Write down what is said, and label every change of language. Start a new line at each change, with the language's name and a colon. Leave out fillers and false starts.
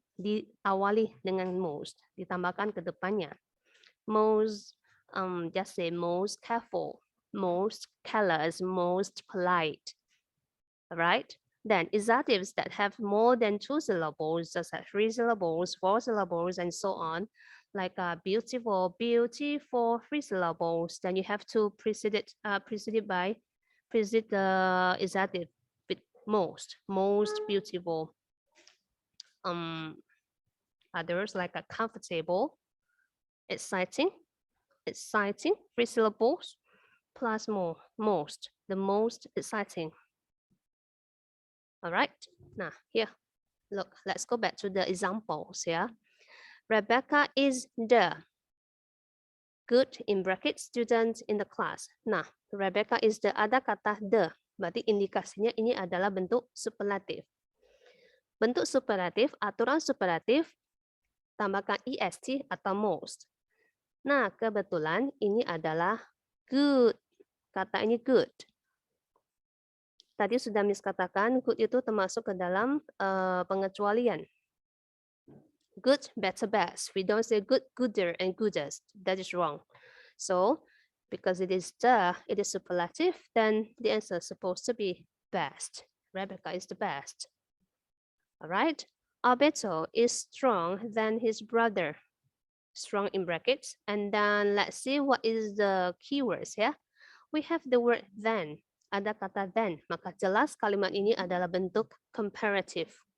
Indonesian: Diawali dengan most, ditambahkan ke depannya.
English: Most, just say most careful, most careless, most polite. All right. Then adjectives that have more than two syllables, just like 3 syllables, 4 syllables, and so on, like beautiful, 3 syllables, then you have to preceded by Visit the adjective with most beautiful. Others like a comfortable, exciting, 3 syllables, plus most, the most exciting. All right, now here, look, let's go back to the examples here. Rebecca is the good in bracket student in the class.
Indonesian: Nah,
English: Rebecca is the,
Indonesian: ada kata the, berarti indikasinya ini adalah bentuk superlatif. Bentuk superlatif, aturan superlatif, tambahkan est atau most. Nah, kebetulan ini adalah good. Kata ini good. Tadi sudah Miss katakan, good itu termasuk ke dalam pengecualian.
English: Good, better, best. We don't say good, gooder, and goodest. That is wrong. So, because it is superlative, then the answer is supposed to be best. Rebecca is the best. All right. Alberto is strong than his brother. Strong in brackets. And then let's see what is the keywords here. We have the word then.
Indonesian: Ada kata
English: then.
Indonesian: Maka jelas kalimat ini adalah bentuk comparative.